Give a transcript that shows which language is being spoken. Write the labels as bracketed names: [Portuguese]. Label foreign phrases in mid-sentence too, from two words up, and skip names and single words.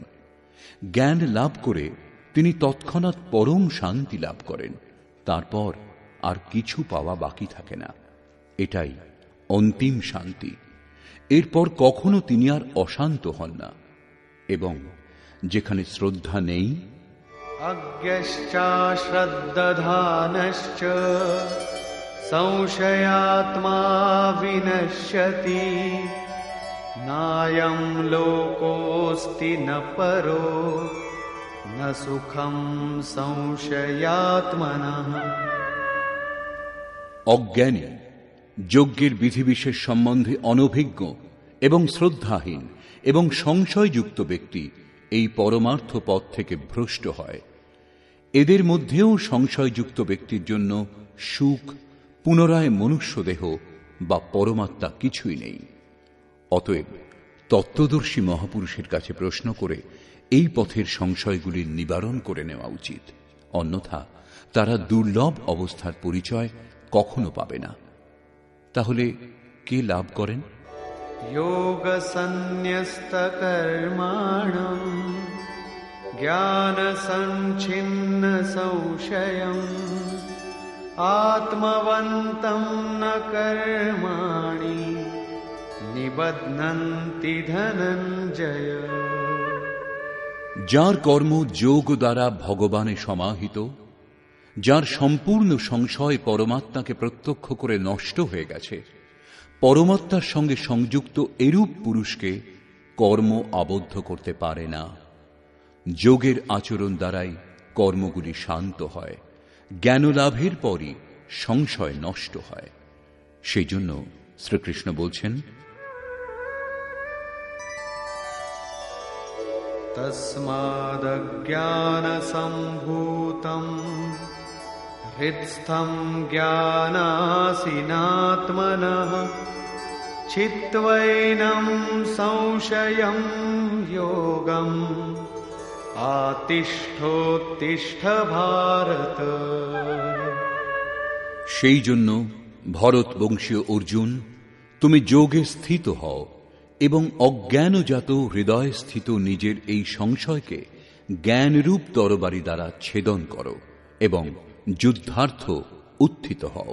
[Bangla] জ্ঞান লাভ করে তিনি তৎক্ষণাৎ পরম শান্তি লাভ করেন। তারপর আর কিছু পাওয়া বাকি থাকে না। এটাই অন্তিম শান্তি। এরপর কখনো তিনি আর অশান্ত হন না। এবং যেখানে শ্রদ্ধা নেই, [Sanskrit] अज्ञश्चाश्रद्दधानश्च संशयात्मा विनश्यति नायं लोकोऽस्ति न परो न सुखं संशयात्मनः। [Bangla] অজ্ঞানী, যজ্ঞের বিধিবিশেষ সম্বন্ধে অনভিজ্ঞ এবং শ্রদ্ধাহীন এবং সংশয়যুক্ত ব্যক্তি এই পরমার্থ পথ থেকে ভ্রষ্ট হয়। এদের মধ্যেও সংশয়যুক্ত ব্যক্তির জন্য সুখ, পুনরায় মনুষ্যদেহ বা পরমাত্মা কিছুই নেই। অতএব তত্ত্বদর্শী মহাপুরুষের কাছে প্রশ্ন করে এই পথের সংশয়গুলির নিবারণ করে নেওয়া উচিত। অন্যথা তারা দুর্লভ অবস্থার পরিচয় কখনো পাবে না। তাহলে কে লাভ করেন? [Sanskrit] योगसन्न्यस्तकर्माणं ज्ञानसञ्छिन्नसंशयम् आत्मवन्तं न कर्माणि निबध्नन्ति धनञ्जय। [Bangla] যার কর্ম যোগ দ্বারা ভগবানে সমাহিত, যার সম্পূর্ণ সংশয় পরমাত্মাকে প্রত্যক্ষ করে নষ্ট হয়ে গেছে, পরমাত্মার সঙ্গে সংযুক্ত এরূপ পুরুষকে কর্ম আবদ্ধ করতে পারে না। যোগের আচরণ দ্বারাই কর্মগুলি শান্ত হয়। জ্ঞানলাভের পরই সংশয় নষ্ট হয়। সেই জন্য শ্রীকৃষ্ণ বলছেন, [Sanskrit] तस्मादज्ञानसम्भूतं हृत्स्थं ज्ञानासिनात्मनः छित्त्वैनं संशयं योगम् आतिष्ठोत्तिष्ठ भारत। [Bangla] সেই জন্য ভরত বংশীয় অর্জুন, তুমি যোগে স্থিত হও এবং অজ্ঞানজাত হৃদয় স্থিত নিজের এই সংশয়কে জ্ঞানরূপ তরবারি দ্বারা ছেদন করো এবং যুদ্ধার্থ উত্থিত হও।